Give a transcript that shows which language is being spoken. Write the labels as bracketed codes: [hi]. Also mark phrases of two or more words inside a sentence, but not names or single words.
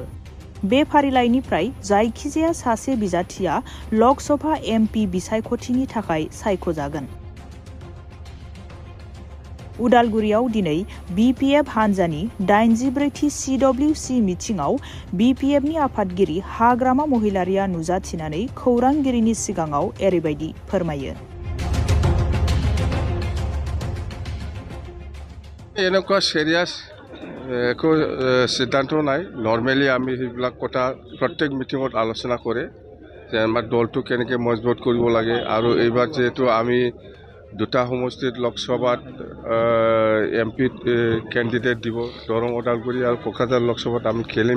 [brx] बे फारिलाइनिफ्राय जायखिजाया सासे बिजाथिया लकसभा MP बिसायख'थिनि थाखाय सायख'जागोन। उदालगुरियाव दिनै BPF हान्जानि 84थि CWC मिटिंआव BPFनि आफादगिरि हाग्रामा महिलारिया नुजाथिनानै खौरांगिरिनि सिगाङाव एरैबायदि फोरमायो। [as] এনেকুৱা সিরিয়াস একো সিদ্ধান্ত নাই। নর্মেলি আমি সেইবিলাক কথা প্রত্যেক মিটিঙত আলোচনা করে যে আমার দলটো কেনেকৈ মজবুত কৰিব লাগে। আৰু এইবাৰ যেহেতু আমি দুটা সমষ্টিত লোকসভাত [en] MP candidate [as] দিব, দৰং ওদালগুৰি আৰু কোকৰাঝাৰ লোকসভাত আমি খেলিম।